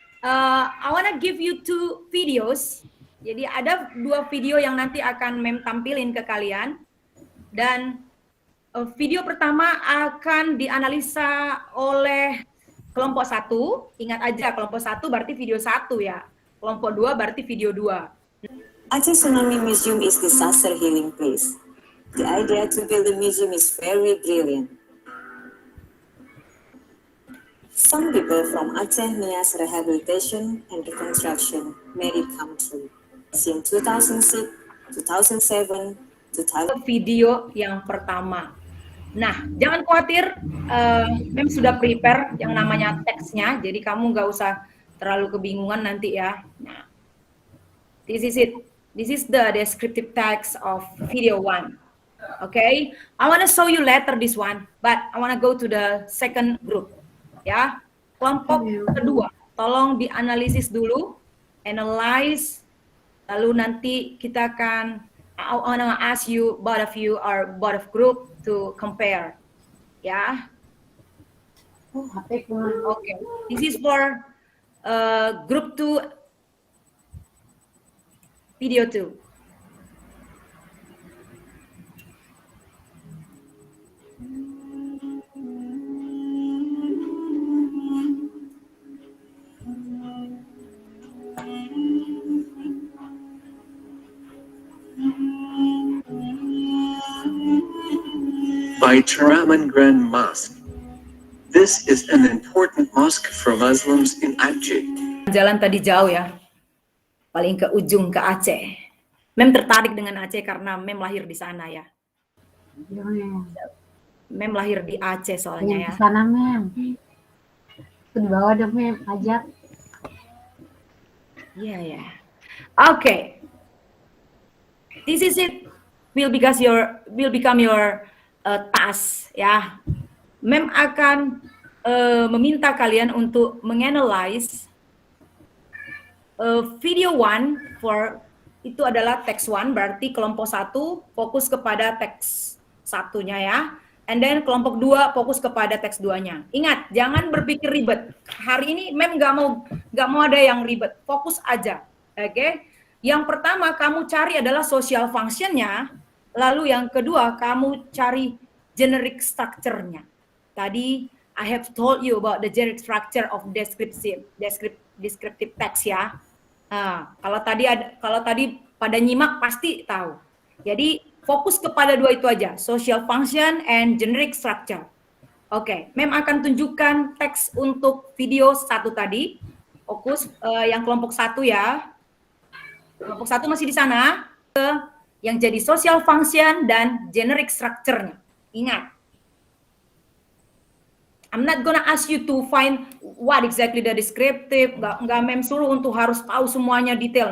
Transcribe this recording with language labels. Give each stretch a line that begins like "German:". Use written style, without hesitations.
English: I wanna give you 2 videos.
Indonesian: Jadi ada 2 video yang nanti akan Mem tampilin ke kalian. Dan video pertama akan dianalisa oleh kelompok 1. Ingat aja kelompok 1 berarti video 1 ya. Kelompok 2 berarti video 2.
English: Aceh Tsunami Museum is disaster healing place. The idea to build the museum is very brilliant. Some people from Aceh Nias Rehabilitation and Reconstruction made it come true. Since 2006, 2007, 2000.
Indonesian: Video yang pertama. Nah, jangan khawatir, Mem sudah prepare yang namanya teksnya, jadi kamu nggak usah terlalu kebingungan nanti ya.
English: Nah, this is it. This is the descriptive text of video 1. Okay, I want to show you later this one, but I want to go to the second group.
Indonesian: Ya, kelompok kedua, tolong dianalisis dulu, analyze, lalu nanti kita akan
English: I want to ask you, both of you or both of group to compare.
Indonesian: Ya. Okay.
English: This is for group 2, video 2. By Taraman Grand Mosque. This is an important mosque for Muslims in Aceh.
Indonesian: Jalan tadi jauh ya, paling ke ujung ke Aceh. Mem tertarik dengan Aceh karena Mem lahir di sana ya. Mem lahir di Aceh soalnya ya. Di sana Mem. Di bawah dong Mem, ajak. Iya ya. Oke.
English: This is it. Will become your task ya.
Indonesian: Mem akan meminta kalian untuk menganalize video 1 for itu adalah text 1, berarti kelompok 1 fokus kepada teks 1-nya ya. And then kelompok 2 fokus kepada teks 2-nya. Ingat, jangan berpikir ribet. Hari ini Mem nggak mau ada yang ribet. Fokus aja. Oke? Yang pertama kamu cari adalah social function-nya. Lalu yang kedua, kamu cari generic structure-nya.
English: Tadi, I have told you about the generic structure of descriptive text ya.
Indonesian: Nah, kalau tadi pada nyimak pasti tahu. Jadi, fokus kepada 2 itu aja, social function and generic structure. Oke, Mem akan tunjukkan teks untuk video 1 tadi. Fokus yang kelompok 1 ya. Kelompok 1 masih di sana. Yang jadi social function dan generic structure-nya. Ingat.
English: I'm not gonna ask you to find what exactly the descriptive.
Indonesian: Nggak Mem suruh untuk harus tahu semuanya detail.